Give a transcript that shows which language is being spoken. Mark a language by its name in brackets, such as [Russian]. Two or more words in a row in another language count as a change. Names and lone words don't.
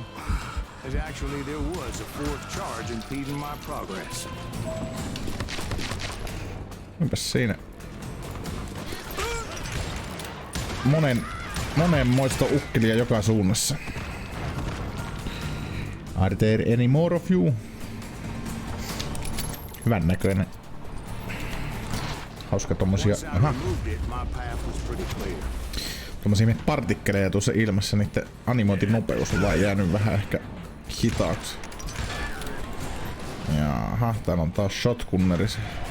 [English] As actually there was a fourth charge impeding my progress. [Finnish] Mitäs siinä? Monenmoista ukkelia joka suunnassa. [English] Are there any more of you? [Finnish] Hyvän näköinen. Hauska tommosia. Aha. Tommosia partikkeleja tuossa ilmassa, niitten animointinopeus on vaan jäänyt vähän ehkä hitaaksi. Jaha, täällä on taas shotgunneris.